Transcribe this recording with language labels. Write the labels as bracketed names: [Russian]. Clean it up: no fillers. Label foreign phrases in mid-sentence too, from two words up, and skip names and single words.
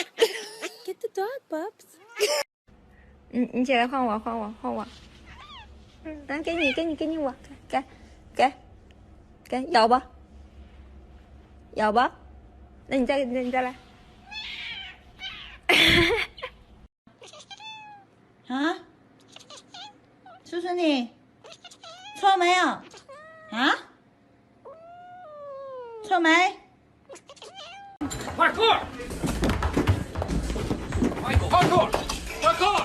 [English] Get the dog, Bubs. [Chinese] 你起来换我，换我，换我。来，给你我，给，咬吧，咬吧。那你再来。啊？是不是你？错没有？啊？错没？ [English] Parkour! Michael, parkour! Parkour!